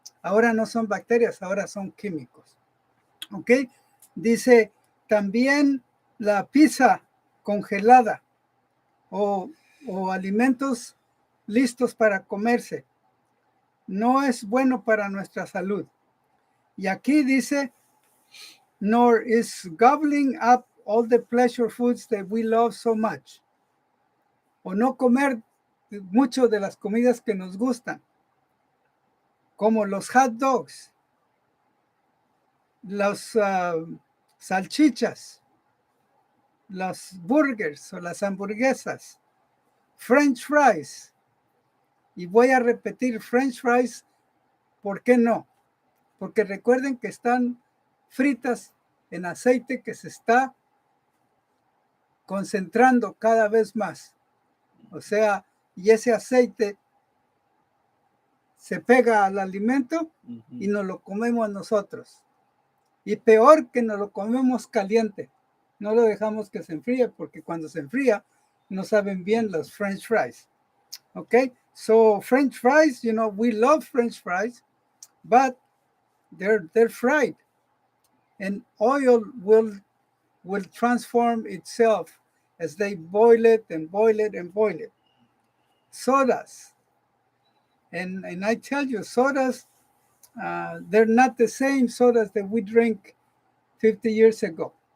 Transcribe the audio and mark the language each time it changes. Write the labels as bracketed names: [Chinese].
[Spanish] Ahora no son bacterias, ahora son químicos. ¿Ok? Dice, también la pizza congelada o alimentos listos para comerse no es bueno para nuestra salud. Y aquí dice, [English] nor is gobbling up all the pleasure foods that we love so much. [Spanish] O no comer mucho de las comidas que nos gustan, como los hot dogs, las salchichas, los burgers o las hamburguesas, French fries. Y voy a repetir French fries, ¿por qué no? Porque recuerden que están fritas en aceite que se está concentrando cada vez más. O sea, y ese aceite se pega al alimento y nos lo comemos nosotros. Y peor que nos lo comemos caliente. No lo dejamos que se enfríe porque cuando se enfría no saben bien los French fries. [English] Okay? So French fries, you know, we love French fries, but they're fried, and oil will transform itself as they boil it and boil it and boil it. Sodas, and I tell you, sodas, they're not the same sodas that we drink 50 years ago.